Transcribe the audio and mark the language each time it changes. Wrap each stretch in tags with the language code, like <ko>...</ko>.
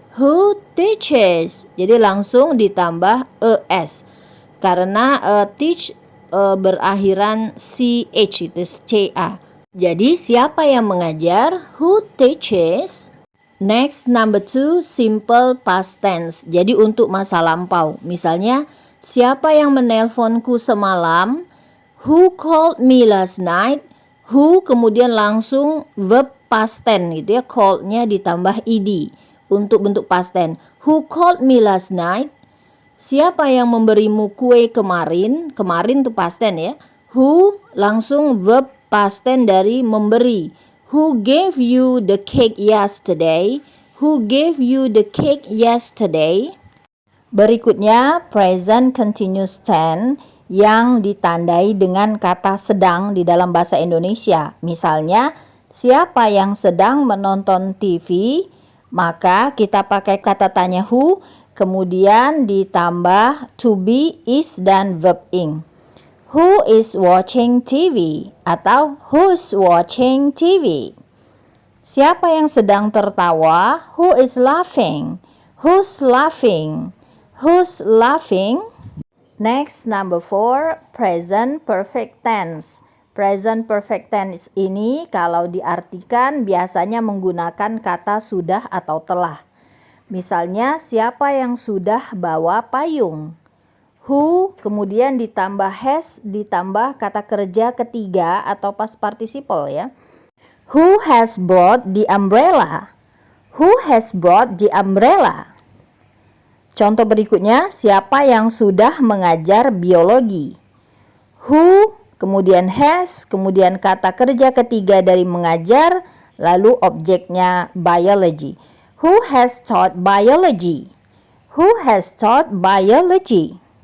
<en>Who teaches?</en> <id>Jadi langsung ditambah es karena teach berakhiran ch itu ca. Jadi siapa yang mengajar?</id> <en>Who teaches? Next, number 2, simple past tense.</en> <id>Jadi untuk masa lampau. Misalnya, siapa yang menelponku semalam?</id> <en>Who called me last night?</en> <id>Who kemudian langsung verb past tense gitu ya, called-nya ditambah ed. Untuk bentuk past tense.</id> <en>Who called me last night?</en> <id>Siapa yang memberimu kue kemarin? Kemarin tuh past tense ya. Who langsung verb past tense dari memberi.</id> <en>Who gave you the cake yesterday? Who gave you the cake yesterday?</en> <id>Berikutnya present continuous tense yang ditandai dengan kata sedang di dalam bahasa Indonesia. Misalnya, siapa yang sedang menonton TV? Maka kita pakai kata tanya who, kemudian ditambah to be, is, dan verb ing.</id> <en>Who is watching TV? Atau who's watching TV?</en> <id>Siapa yang sedang tertawa?</id> <en>Who is laughing? Who's laughing? Who's laughing? Next, number 4, present perfect tense.</en> <id>Present perfect tense ini kalau diartikan biasanya menggunakan kata sudah atau telah. Misalnya, siapa yang sudah bawa payung? Who, kemudian ditambah has, ditambah kata kerja ketiga atau past participle ya.</id> <en>Who has brought the umbrella? Who has brought the umbrella?</en> <id>Contoh berikutnya, siapa yang sudah mengajar biologi? Who, kemudian has, kemudian kata kerja ketiga dari mengajar, lalu objeknya biology.</id> <en>Who has taught biology? Who has taught biology?</en>